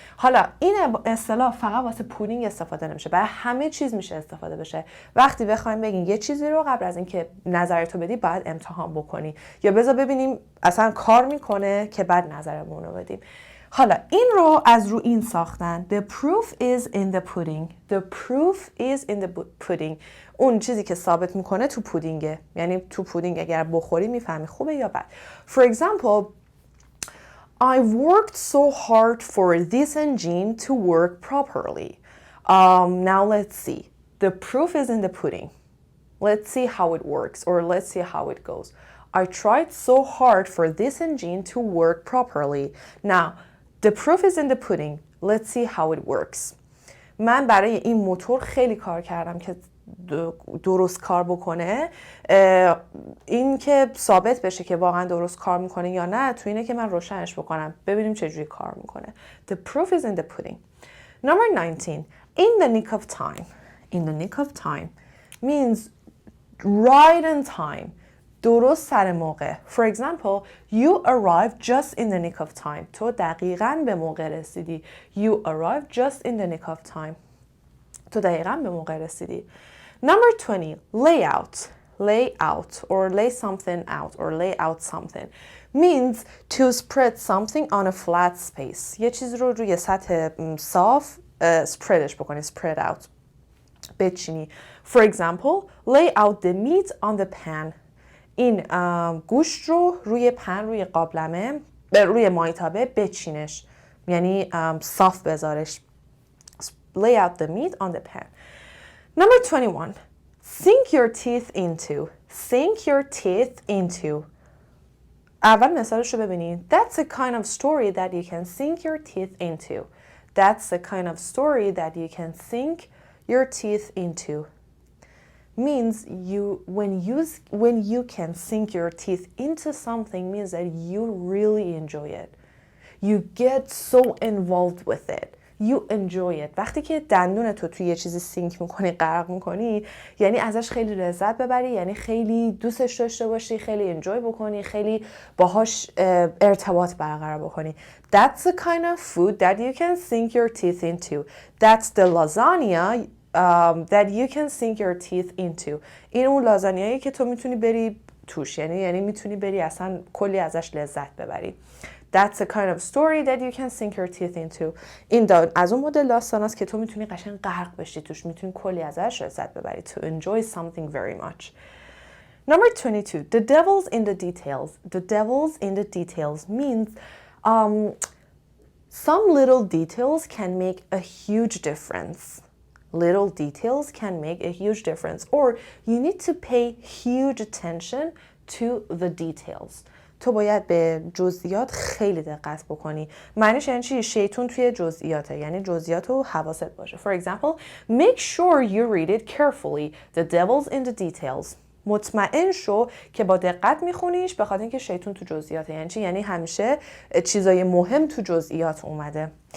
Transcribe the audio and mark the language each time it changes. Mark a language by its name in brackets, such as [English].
[Persian] حالا این اصطلاح فقط واسه پودینگ استفاده نمیشه، برای همه چیز میشه استفاده بشه. وقتی بخوایم بگیم یه چیزی رو قبل از اینکه نظرتو بدی باید امتحان بکنی، یا بذار ببینیم اصلا کار میکنه که بعد نظرمون رو بدیم. حالا این رو از رو این ساختن. [English] The proof is in the pudding. The proof is in the pudding. [Persian] اون چیزی که ثابت میکنه تو پودینگه. یعنی تو پودینگ اگر بخوری میفهمی خوبه یا بد. [English] For example, I worked so hard for this engine to work properly. Now let's see. The proof is in the pudding. Let's see how it works, or let's see how it goes. I tried so hard for this engine to work properly. Now, the proof is in the pudding. Let's see how it works. [Persian] من برای این موتور خیلی کار کردم که درست کار بکنه. این که ثابت بشه که واقعا درست کار میکنه یا نه، تو اینه که من روشنش بکنم، ببینیم چجوری کار میکنه. [English] The proof is in the pudding. Number 19. In the nick of time. In the nick of time means right in time. [Persian] درست سر موقع. [English] For example, you arrived just in the nick of time. [Persian] تو دقیقاً به موقع رسیدی. [English] You arrived just in the nick of time. [Persian] تو دقیقاً به موقع رسیدی. [English] Number 20, lay out. Lay out or lay something out or lay out something means to spread something on a flat space. [Persian] یه چیز رو روی سطح صاف spreadش بکنی. [English] Spread out. [Persian] بچینی. [English] For example, lay out the meat on the pan. [Persian] این گوشت رو روی پن، روی قابلمه، روی مایتابه بچینش، یعنی صاف بذارش. [English] Lay out the meat on the pan. Number 21. Sink your teeth into. Sink your teeth into. [Persian] اول مثالش رو ببینید. [English] That's a kind of story that you can sink your teeth into. That's a kind of story that you can sink your teeth into. Means when you can sink your teeth into something means that you really enjoy it. You get so involved with it. You enjoy it. [Persian] وقتی که دندون تو توی یه چیزی سینک میکنی، غرق میکنی، یعنی ازش خیلی لذت ببری، یعنی خیلی دوستش داشته باشی، خیلی انجوی بکنی، خیلی باهاش ارتباط برقرار بکنی. [English] That's the kind of food that you can sink your teeth into. That's the lasagna that you can sink your teeth into. [Persian] این اون لازانیایی که تو میتونی بری توش، یعنی میتونی بری اصلا کلی ازش لذت ببری. [English] That's a kind of story that you can sink your teeth into. [Persian] این از اون مدل داستان است که تو میتونی قشنگ غرق بشی توش، میتونی کلی ازش لذت ببری. [English] To enjoy something very much. Number 22. The devil's in the details. The devil's in the details means some little details can make a huge difference. Little details can make a huge difference. Or you need to pay huge attention to the details. [Persian] تو باید به جزئیات خیلی دقت بکنی. معنیش یعنی چی؟ شیطون توی جزئیاته، یعنی جزئیات رو حواست باشه. [English] For example, make sure you read it carefully. The devil's in the details. [Persian] مطمئن شو که با دقت میخونیش، به خاطر اینکه شیطون تو جزئیاته. یعنی چی؟ یعنی همیشه چیزای مهم تو جزئیات اومده.